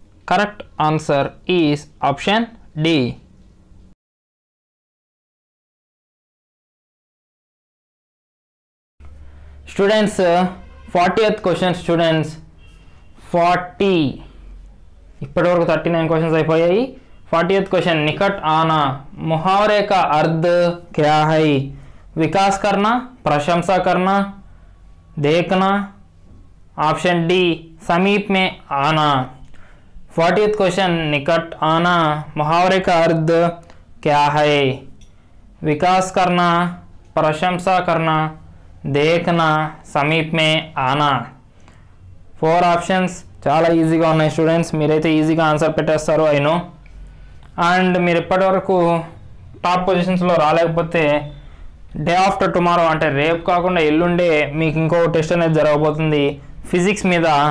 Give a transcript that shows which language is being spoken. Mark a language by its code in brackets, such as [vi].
[en] Correct answer is option D. Students, 40th question students. [te] 40 ఇప్పటివరకు 39 questions అయిపోయాయి. [hi] 40th question, निकट आना मुहावरे का अर्थ क्या है? विकास करना, प्रशंसा करना, देखना, ऑप्शन डी समीप में आना. 40th क्वेश्चन, निकट आना मुहावरे का अर्थ क्या है? विकास करना, प्रशंसा करना, देखना, समीप में आना. [te] 4 ఆప్షన్స్ చాలా ఈజీగా ఉన్నాయి స్టూడెంట్స్, మీరైతే ఈజీగా ఆన్సర్ పెట్టేస్తారు ఐ నో. అండ్ మీరు ఇప్పటివరకు టాప్ పొజిషన్స్లో రాలేకపోతే డే ఆఫ్టర్ టుమారో అంటే రేపు కాకుండా ఎల్లుండే మీకు ఇంకో టెస్ట్ అనేది జరగబోతుంది ఫిజిక్స్ మీద.